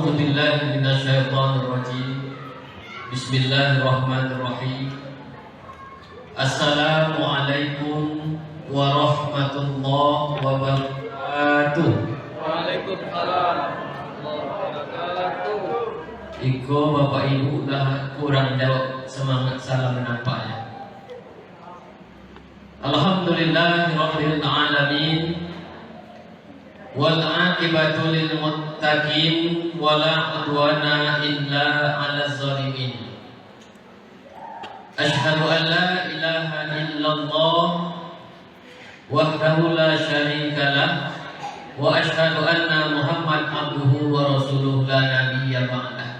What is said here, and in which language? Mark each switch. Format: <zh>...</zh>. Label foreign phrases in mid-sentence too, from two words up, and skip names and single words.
<ar>بالله من الشيطان الرجيم. بسم الله الرحمن الرحيم. السلام عليكم ورحمة الله وبركاته. وعليكم السلام ورحمة الله وبركاته.</ar> <ms>Iko Bapak Ibu dah kurang jawab semangat salam nampaknya.</ms> <ar>الحمد لله رب العالمين. والعاقبة للمتقين ولا عدوان إلا على الظالمين. أشهد أن لا إله إلا الله وحده لا شريك له وأشهد أن محمدا عبده ورسوله لا نبي بعده.</ar>